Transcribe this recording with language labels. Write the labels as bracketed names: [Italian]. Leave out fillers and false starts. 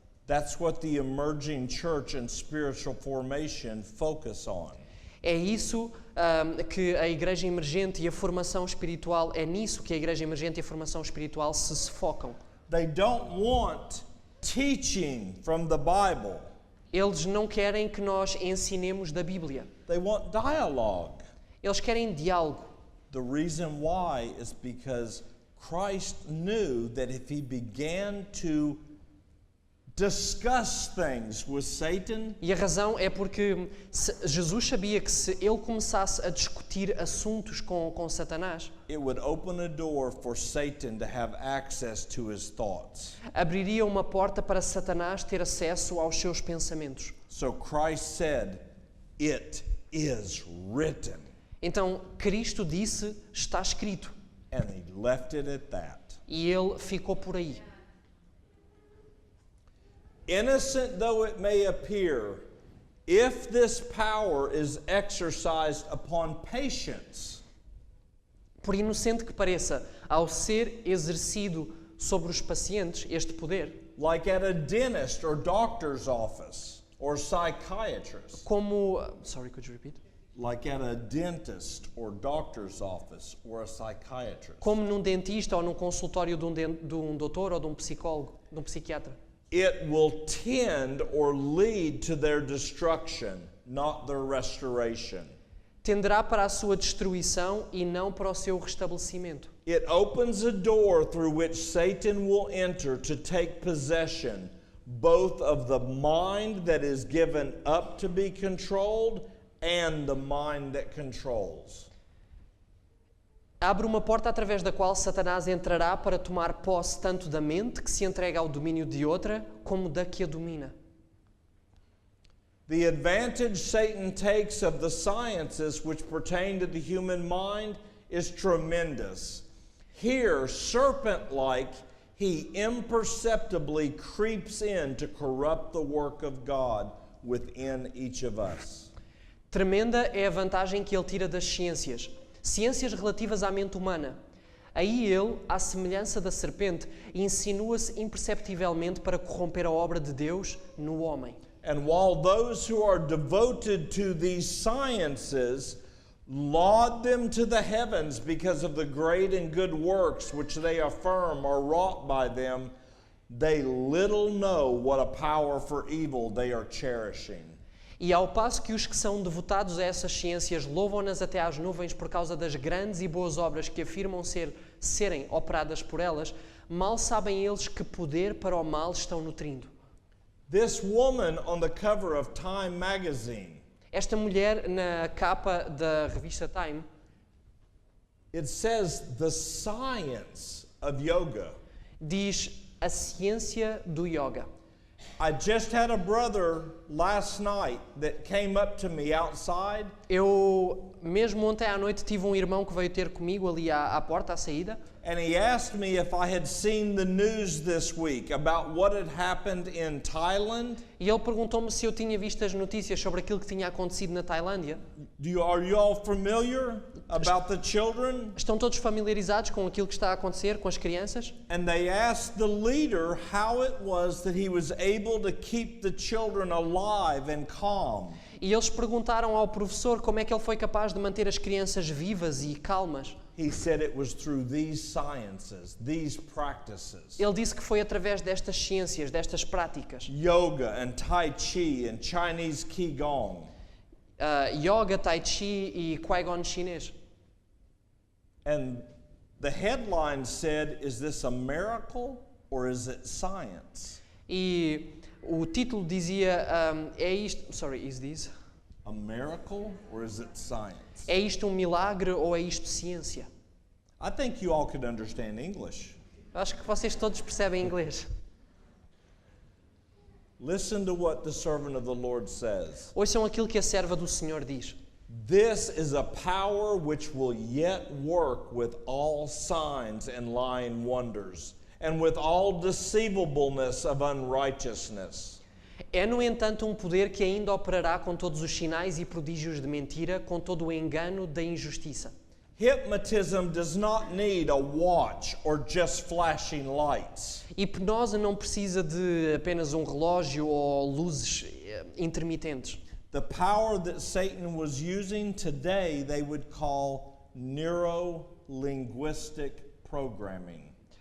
[English] That's what the emerging church and spiritual formation focus on. [Portuguese] É isso que a igreja emergente e a formação espiritual, é nisso que a igreja emergente e a formação espiritual se focam. [English] They don't want teaching from the Bible. [Portuguese] Eles não querem que nós ensinemos da Bíblia. [English] They want dialogue. [Portuguese] Eles querem diálogo. [English] The reason why is because Christ knew that if he began to discuss things with Satan, [Portuguese] E a razão é porque Jesus sabia que se ele começasse a discutir assuntos com Satanás, [English] it would open a door for Satan to have access to his thoughts. [Portuguese] abriria uma porta para Satanás ter acesso aos seus pensamentos. [English] So Christ said, "It is written." [Portuguese] Então, Cristo disse, está escrito. [English] And he left it at that. [Portuguese] E ele ficou por aí. [English] Innocent though it may appear, if this power is exercised upon patients, [Portuguese] Por inocente que pareça, ao ser exercido sobre os pacientes este poder, [English] like at a dentist or doctor's office or psychiatrist, [Portuguese] como... [English] Sorry, could you repeat? like at a dentist or doctor's office or a psychiatrist, [Portuguese] Como num dentista ou num consultório de um doutor ou de um psicólogo, de um psiquiatra. [English] it will tend or lead to their destruction, not their restoration. [Portuguese] Tenderá para a sua destruição e não para o seu restabelecimento. [English] It opens a door through which Satan will enter to take possession both of the mind that is given up to be controlled and the mind that controls. [Portuguese] Abre uma porta através da qual Satanás entrará para tomar posse tanto da mente, que se entrega ao domínio de outra, como da que a domina. [English] The advantage Satan takes of the sciences which pertain to the human mind is tremendous. Here, serpent-like, he imperceptibly creeps in to corrupt the work of God within each of us. [Portuguese] Tremenda é a vantagem que ele tira das ciências. Ciências relativas à mente humana. Aí ele, à semelhança da serpente, insinua-se imperceptivelmente para corromper a obra de Deus no homem. [English] And while those who are devoted to these sciences laud them to the heavens because of the great and good works which they affirm are wrought by them, they little know what a power for evil they are cherishing. [Portuguese] E ao passo que os que são devotados a essas ciências louvam-nas até às nuvens por causa das grandes e boas obras que afirmam serem operadas por elas, mal sabem eles que poder para o mal estão nutrindo. [English] This woman on the cover of Time magazine, [Portuguese] Esta mulher na capa da revista Time, [English] it says the science of yoga. [Portuguese] diz a ciência do yoga. [English] I just had a brother last night that came up to me outside. [Portuguese] Eu, mesmo ontem à noite, tive um irmão que veio ter comigo ali à porta, à saída, [English] And he asked me if I had seen the news this week about what had happened in Thailand. [Portuguese] e ele perguntou-me se eu tinha visto as notícias sobre aquilo que tinha acontecido na Tailândia. [English] Are you all familiar about the children? [Portuguese] Estão todos familiarizados com aquilo que está a acontecer com as crianças? [English] And they asked the leader how it was that he was able to keep the children alive and calm. [Portuguese] E eles perguntaram ao professor como é que ele foi capaz de manter as crianças vivas e calmas. [English] He said it was through these sciences, these practices. [Portuguese] Ele disse que foi através destas ciências, destas práticas. [English] Yoga and Tai Chi and Chinese Qigong. [Portuguese] Yoga, Tai Chi e Qui-Gon chinês. [English] And the headline said, is this a miracle or is it science? [Portuguese] E o título dizia, é isto... [English] Sorry, is this? A miracle or is it science? [Portuguese] É isto um milagre ou é isto ciência? [English] I think you all could understand English. [Portuguese] Acho que vocês todos percebem inglês. [English] Listen to what the servant of the Lord says. [Portuguese] Ouçam aquilo que a serva do Senhor diz. [English] This is a power which will yet work with all signs and lying wonders, and with all deceivableness of unrighteousness. [Portuguese] É, no entanto, um poder que ainda operará com todos os sinais e prodígios de mentira, com todo o engano da injustiça. [English] Hypnotism does not need a watch or just flashing lights. [Portuguese] Hipnose não precisa de apenas um relógio ou luzes intermitentes. [English] The power that Satan was using today, they would call neuro-linguistic programming.